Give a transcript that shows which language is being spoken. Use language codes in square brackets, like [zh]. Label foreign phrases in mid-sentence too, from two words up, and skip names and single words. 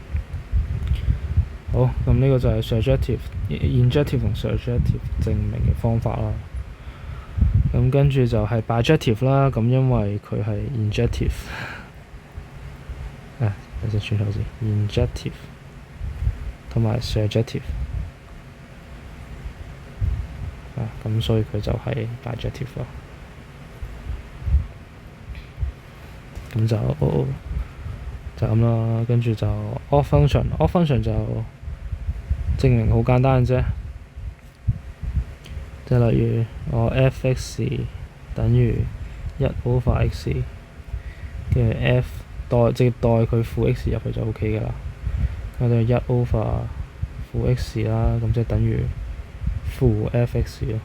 [yue] 好，咁呢個就係 injective 同 surjective 證明嘅方法啦。咁咁跟住就係 bijective 啦，咁因為佢係 injective 等陣轉頭先 injective 同埋 surjective 咁所以佢就係 bijective 咯。咁就咁啦，跟住就 [en] auth function， auth function [yue] 就證明好簡單啫，即係例如我 f(x) 等於 [en] 1 over x， [yue] 跟住 f 直接代佢負 x 入去就 OK 㗎啦。咁就1 over 負 x 啦，咁即係等於負 f(x) 咯。